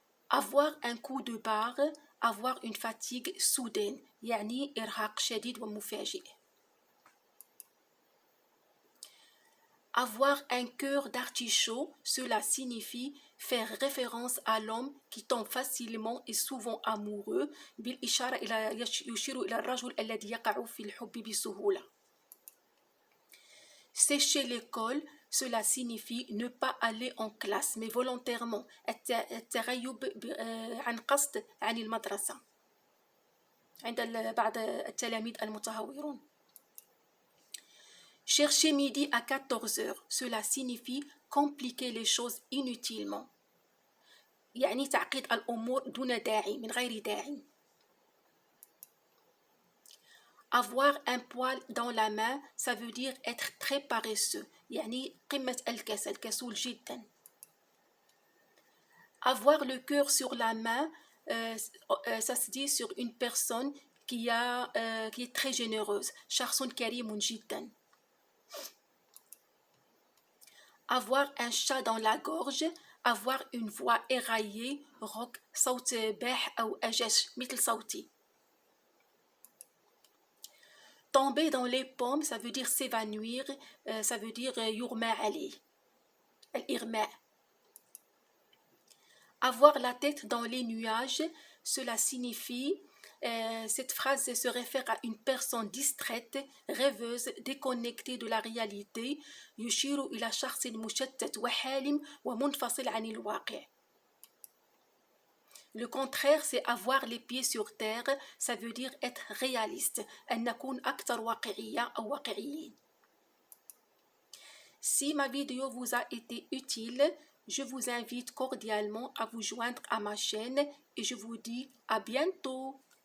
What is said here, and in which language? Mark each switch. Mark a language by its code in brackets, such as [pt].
[fr] Avoir un coup de barre, avoir une fatigue soudaine. [ar] يعني إرهاق شديد ومفاجئ. [fr] Avoir un cœur d'artichaut, cela signifie faire référence à l'homme qui tombe facilement et souvent amoureux. [ar] بالإشارة إلى يشير إلى الرجل الذي يقع في الحب بسهولة. [fr] Sécher l'école, cela signifie ne pas aller en classe mais volontairement. [ar] التغيب عن قصد عن المدرسة. عند بعض التلاميذ المتهورون. [fr] Chercher midi à 14h, cela signifie compliquer les choses inutilement. [ar] يعني تعقيد الأمور دون داعي من غير داعي. [fr] Avoir un poil dans la main, ça veut dire être très paresseux. [ar] يعني قمة الكسل كسول جدا. [fr] Avoir le cœur sur la main, ça se dit sur une personne qui est très généreuse. [ar] شخص كريم جدا. [fr] Avoir un chat dans la gorge, avoir une voix éraillée, rauque, [ar] صوت باح أو أجش مثل صوتي. [fr] Tomber dans les pommes, ça veut dire s'évanouir, ça veut dire [ar] يغمى عليه. الإغماء. [fr] Avoir la tête dans les nuages, cela signifie, cette phrase se réfère à une personne distraite, rêveuse, déconnectée de la réalité. [ar] يشير إلى شخص مشتت وحالم ومنفصل عن الواقع. [fr] Le contraire, c'est avoir les pieds sur terre, ça veut dire être réaliste. [ar] أن نكون أكثر واقعية أو واقعيين. [fr] Si ma vidéo vous a été utile, je vous invite cordialement à vous joindre à ma chaîne et je vous dis à bientôt.